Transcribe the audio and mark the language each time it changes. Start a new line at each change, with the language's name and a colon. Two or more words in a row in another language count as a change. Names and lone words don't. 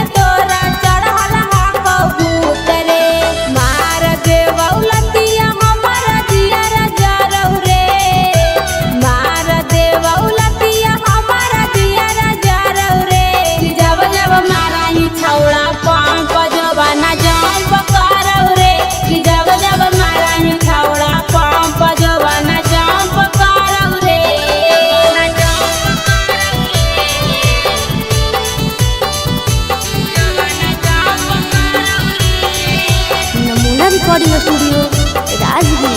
Magahi: तोरा चढ़ल हकौ भूत रे मार देवौ लतिया हमर जियर जरौ रे मार देवौ लतिया हमर जियर जरौ रे जब जब मारंग छौड़ा पंप जो बना जंप करौ रे कि जब जब मारंग छौड़ा पंप जो बना जंप करौ रे
English: Namuna recording studio Rajgir.